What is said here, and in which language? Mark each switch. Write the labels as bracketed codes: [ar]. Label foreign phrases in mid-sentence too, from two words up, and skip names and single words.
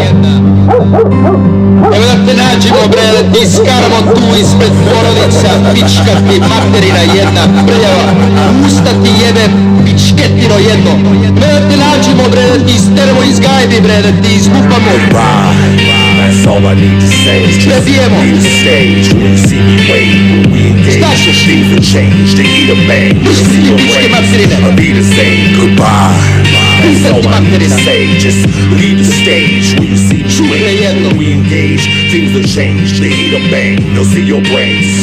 [sr] Evo da te nađemo bre, da ti iskaramo tu ispred porodica, pička ti materina jedna, prljava, usta ti jebem, pičketino jedno. Evo da te nađemo bre, da ti isteremo iz gajbi bre, da ti izlupamo. [en] That's all I need to say. [sr] Sve bijemo. [en] Leave the stage when you see me wave. When we engage, things will change. They eat a bang. You'll see your brain. I'll be the same. Goodbye. That's all I need to say. Just leave the stage when you see me wave. When we engage, things will change. They eat a bang. You'll see your brain.